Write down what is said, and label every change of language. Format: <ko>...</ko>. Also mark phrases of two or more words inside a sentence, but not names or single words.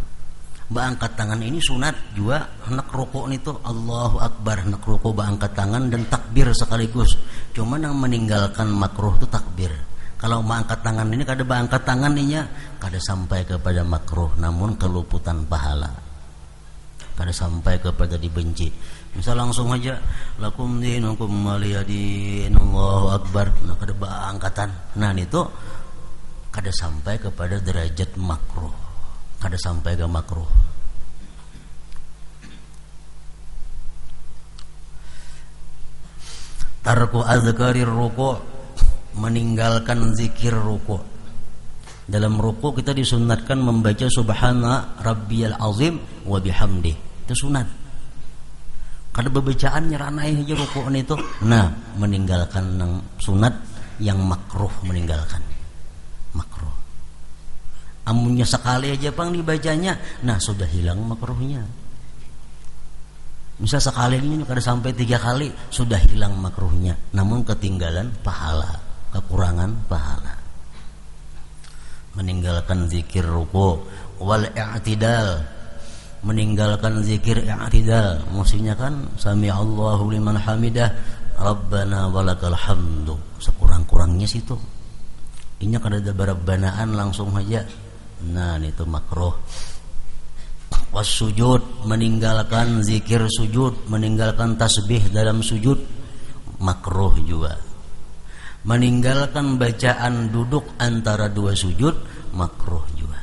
<bjn>Baangkat tangan ini sunat juga. Hendak rukuk itu</bjn> <ar>الله أكبر,</ar> <bjn>hendak rukuk baangkat tangan dan takbir sekaligus. Cuma yang meninggalkan makruh itu takbir. Kalau baangkat tangan ini kada baangkat tangan ininya, kada sampai kepada makruh, namun keluputan pahala. Kada sampai kepada dibenci. Misal langsung aja</bjn> <ar>لكم دينكم ولي دين الله أكبر,</ar> <bjn>nah kada baangkatan. Nah itu kada sampai kepada derajat makruh. Kada sampai ke makruh.</bjn> <ar>ترك أذكار الركوع',</ar> <bjn>meninggalkan zikir ruku'. Dalam ruku' kita disunatkan membaca</bjn> <ar>سبحان ربي العظيم وبحمده.</ar> <bjn>Itu sunat. Kada bebacaan nyeranai aja ruku' itu. Nah, meninggalkan yang sunat, yang makruh meninggalkan. Makruh. Amunnya sekali aja bang dibacanya, nah sudah hilang makruhnya. Misal sekali ini kada sampai 3 kali sudah hilang makruhnya, namun ketinggalan pahala, kekurangan pahala. Meninggalkan zikir ruku'</bjn> <ar>والاعتدال,</ar> <bjn>meninggalkan zikir i'tidal, maksudnya kan</bjn> <ar>سمع الله لمن حمده ربنا ولك الحمد,</ar> <bjn>sekurang-kurangnya situ. Ini kada ada barabbanaan langsung aja. Nah itu makruh. Wassujud, meninggalkan zikir sujud, meninggalkan tasbih dalam sujud, makruh juga. Meninggalkan bacaan duduk antara 2 sujud, makruh juga.</bjn>